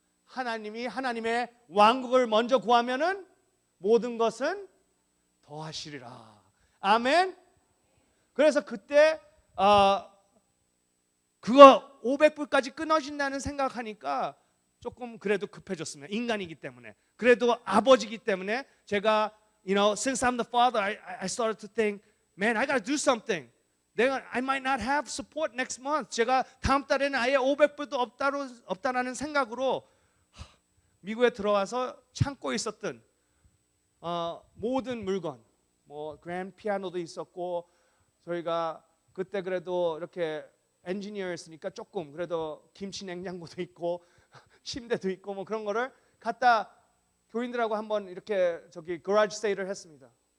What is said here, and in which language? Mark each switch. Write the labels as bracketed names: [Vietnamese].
[Korean] 하나님이 하나님의 왕국을 먼저 구하면은 모든 것은 더하시리라. 아멘. 그래서 그때 그거 500불까지 끊어진다는 생각하니까 조금 그래도 급해졌습니다. 인간이기 때문에. 그래도 아버지기 때문에 제가 [English] since I'm the father, I started to think, man, I got to do something. I might not have support next month. [Korean] 제가 다음 달에는 아예 500불도 없다라는 생각으로 미국에 들어와서 창고에 있었던 모든 물건, 뭐 그랜드 피아노도 있었고 저희가 그때 그래도 이렇게 엔지니어였으니까 조금 그래도 김치 냉장고도 있고 침대도 있고 뭐 그런 거를 갖다 교인들하고 한번 이렇게 거라지 세일을 했습니다.